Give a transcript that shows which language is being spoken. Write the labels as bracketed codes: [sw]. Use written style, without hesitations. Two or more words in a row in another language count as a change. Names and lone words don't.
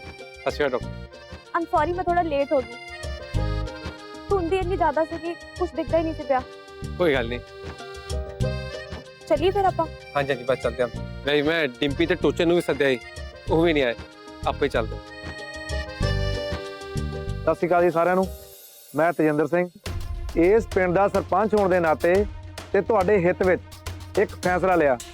[pa] ਸਤਿ ਸ਼੍ਰੀ ਅਕਾਲ ਡਾਕਟਰ। [en] I am sorry, [hi] मैं थोड़ा लेट हो गई। धुंध इतनी ज्यादा सी कि कुछ दिखता ही नहीं सी पिया। [pa] ਕੋਈ ਗੱਲ ਨਹੀਂ। [hi] चलिए फिर ਆਪਾਂ। [pa] ਹਾਂਜੀ ਹਾਂਜੀ, ਬਸ ਚੱਲਦੇ ਹਾਂ। ਨਹੀਂ, ਮੈਂ ਡਿੰਪੀ ਤੇ ਟੋਚੇ ਨੂੰ ਵੀ ਸੱਦਿਆ ਸੀ, ਉਹ ਵੀ ਨਹੀਂ ਆਏ। ਆਪੇ ਹੀ ਚੱਲਦੇ। ਸਤਿ ਸ਼੍ਰੀ ਅਕਾਲ ਜੀ ਸਾਰਿਆਂ ਨੂੰ। ਮੈਂ ਤੇਜਿੰਦਰ ਸਿੰਘ, ਇਸ ਪਿੰਡ ਦਾ ਸਰਪੰਚ ਹੋਣ ਦੇ ਨਾਤੇ ਤੇ ਤੁਹਾਡੇ ਹਿੱਤ ਵਿੱਚ ਇੱਕ ਫੈਸਲਾ ਲਿਆ।